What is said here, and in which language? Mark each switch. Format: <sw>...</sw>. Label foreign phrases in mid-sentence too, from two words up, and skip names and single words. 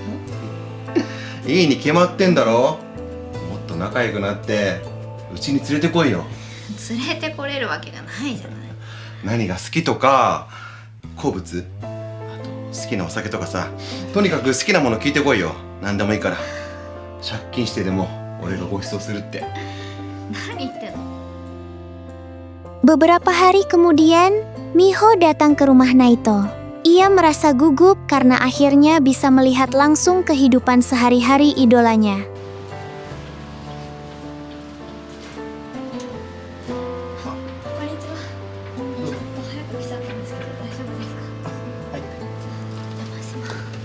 <ja>いいに決まってんだろ。もっと仲良くなってうちに連れてこいよ。連れてこれるわけがないじゃない。何が好きとか好物、あと好きなお酒とかさ、とにかく好きなもの聞いてこいよ。何でもいいから。借金してでも俺がご馳走するって。何言ってんの？</ja> <id>Beberapa hari kemudian, Miho datang ke rumah Naito. Ia merasa gugup karena akhirnya bisa melihat langsung kehidupan sehari-hari idolanya.</id> <ja>こんにちは。ちょっと早く来ちゃったんですけど、大丈夫ですか？はい。お邪魔します。</ja>